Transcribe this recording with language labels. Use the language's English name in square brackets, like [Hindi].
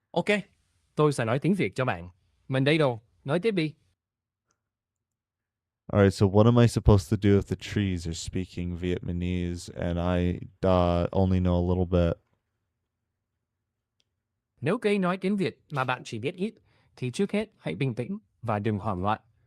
[Vietnamese] Ok, tôi sẽ nói tiếng Việt cho bạn. Mình đây đâu, nói tiếp đi. [English] All right, so what am I supposed to do if the trees are speaking Vietnamese and I only know a little bit? [Vietnamese] Nếu cây nói tiếng Việt mà bạn chỉ biết ít, thì trước hết hãy bình tĩnh và đừng hoảng loạn.